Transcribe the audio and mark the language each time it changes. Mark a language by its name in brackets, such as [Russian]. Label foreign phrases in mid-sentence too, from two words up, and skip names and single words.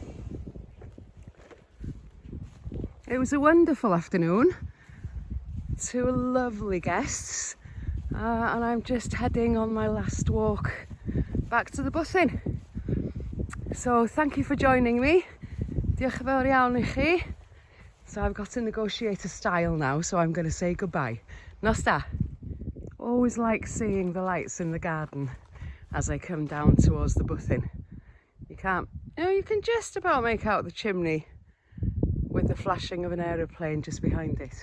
[English] It was a wonderful afternoon. Two lovely guests, and I'm just heading on my last walk back to the bus inn. So thank you for joining me. [Welsh] Diolch yn fawr iawn I chi. [English] So I've got to negotiate a style now, so I'm going to say goodbye. [Welsh] Nos da. [English] Always like seeing the lights in the garden as I come down towards the bus inn. You can just about make out the chimney with the flashing of an aeroplane just behind it.